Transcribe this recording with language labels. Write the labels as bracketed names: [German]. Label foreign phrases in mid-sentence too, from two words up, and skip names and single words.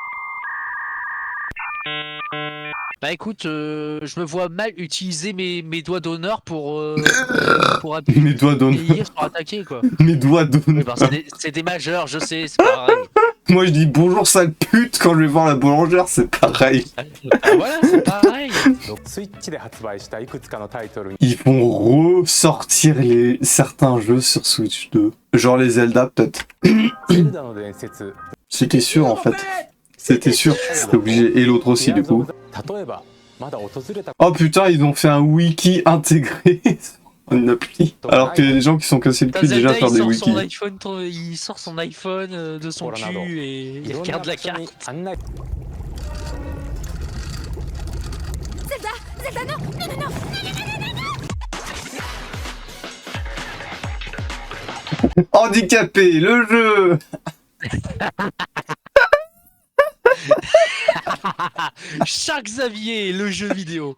[French] Bah écoute, je me vois mal utiliser mes doigts d'honneur pour appuyer Mes doigts d'honneur. pour attaquer, quoi. Mes doigts d'honneur. Oui, bah, c'est des majeurs, je sais, c'est pareil. Moi je dis bonjour sale pute quand je vais voir la boulangère, c'est pareil. Ah, voilà, c'est pareil. [Japanese] スイッチで発売したいくつかのタイトルに [French] Ils vont ressortir certains jeux sur Switch 2. Genre les Zelda peut-être. [Japanese] ゼルダの伝説 [French] C'était sûr en fait. C'était sûr, c'était obligé. Et l'autre aussi du coup. [Japanese] 例えばまだ訪れた [French] Oh putain, ils ont fait un wiki intégré sur une appli. Alors qu'il y a des gens qui sont cassés le T'as cul déjà à Zelda, faire des il sort son wikis. iPhone, il sort son iPhone de son Coronado. cul et [Japanese] い [French] il [Japanese] ろんな [French] regarde la [Japanese] 場所に [French] carte. [Japanese] 案内 [French] Handicapé, le jeu. Chaque Xavier, le jeu vidéo.